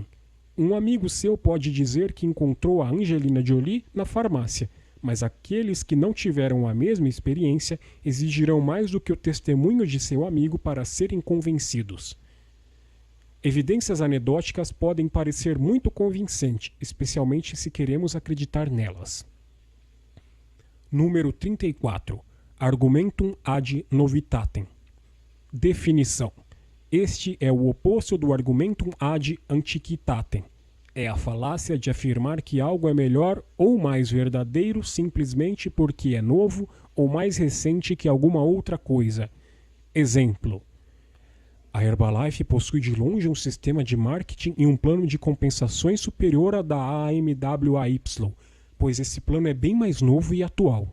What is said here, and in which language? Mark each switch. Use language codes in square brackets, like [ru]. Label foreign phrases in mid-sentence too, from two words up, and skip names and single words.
[pt] Um amigo seu pode dizer que encontrou a Angelina Jolie na farmácia, mas aqueles que não tiveram a mesma experiência exigirão mais do que o testemunho de seu amigo para serem convencidos. Evidências anedóticas podem parecer muito convincentes, especialmente se queremos acreditar nelas. Número 34. [la] Argumentum ad novitatem. [pt] Definição. Este é o oposto do [la] argumentum ad antiquitatem. [pt] É a falácia de afirmar que algo é melhor ou mais verdadeiro simplesmente porque é novo ou mais recente que alguma outra coisa. Exemplo. A Herbalife possui de longe um sistema de marketing e um plano de compensações superior ao da AMWAY, pois esse plano é bem mais novo e atual.